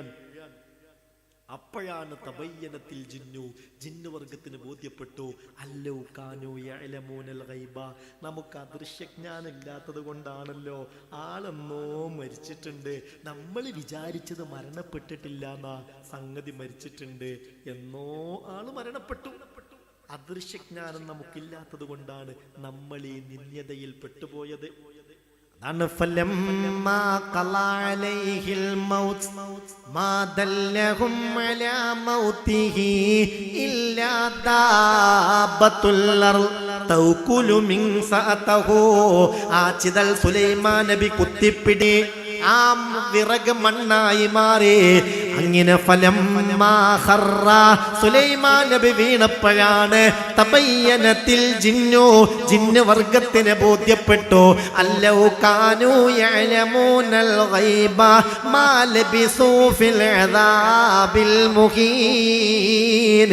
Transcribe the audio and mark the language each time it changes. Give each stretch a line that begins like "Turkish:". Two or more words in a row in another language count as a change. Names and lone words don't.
Malayalam: അപ്പോഴാണ്
Arabic: تبينت الجن,
Malayalam: ജിന്നുവർഗത്തിന് ബോധ്യപ്പെട്ടു,
Arabic: أن لو كانوا يعلمون الغيب,
Malayalam: നമുക്ക് അദൃശ്യജ്ഞാനം ഇല്ലാത്തത് കൊണ്ടാണല്ലോ ആളെന്നോ മരിച്ചിട്ടുണ്ട്, നമ്മൾ വിചാരിച്ചത് മരണപ്പെട്ടിട്ടില്ല എന്നാ സംഗതി, മരിച്ചിട്ടുണ്ട്, എന്നോ ആള് മരണപ്പെട്ടു. അദൃശ്യജ്ഞാനം നമുക്കില്ലാത്തത് കൊണ്ടാണ് നമ്മൾ ഈ നിന്ദ്യതയിൽ പെട്ടുപോയത്.
Arabic: فلما قضى عليه الموت ما دلهم على موته إلا دابة الأرض تأكل من سأته.
Malayalam: ആച്ചിതൽ സുലൈമാൻ നബി കുത്തിപ്പിടി, ആ വിറക് മണ്ണായി മാറി. അങ്ങനെ
Arabic: فلما خر,
Malayalam: സുലൈമാൻ നബി വീണപ്പോഴാണ്
Arabic: تبينت الجن,
Malayalam: ജിന്നു വർഗത്തിന് ബോധ്യപ്പെട്ടു,
Arabic: أن لو كانوا يعلمون الغيب ما لبثوا في العذاب المهين.